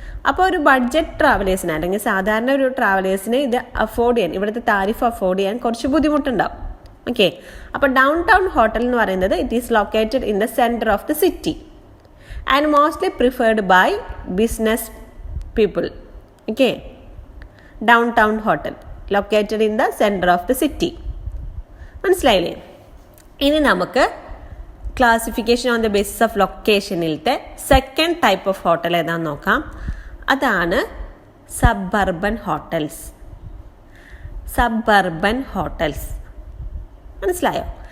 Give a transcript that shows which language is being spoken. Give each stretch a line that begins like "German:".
Malayalam: അപ്പോൾ ഒരു ബഡ്ജറ്റ് ട്രാവലേഴ്സിന്, അല്ലെങ്കിൽ സാധാരണ ഒരു ട്രാവലേഴ്സിന് ഇത് അഫോർഡ് ചെയ്യാൻ, ഇവിടുത്തെ താരിഫ് അഫോർഡ് ചെയ്യാൻ കുറച്ച് ബുദ്ധിമുട്ടുണ്ടാവും.
English: okay, അപ്പോൾ downtown hotel
Malayalam: എന്ന് പറയുന്നത്
English: It is located in the centre of the city and mostly preferred by business people. Okay, downtown hotel located in the center of the city.
Malayalam: മനസ്സിലായില്ലേ? ഇനി നമുക്ക്
English: classification on the basis of ലൊക്കേഷനിലത്തെ
Malayalam: second type of hotel ഏതാണെന്ന് നോക്കാം. അതാണ് suburban hotels. Suburban hotels മനസ്സിലായോ?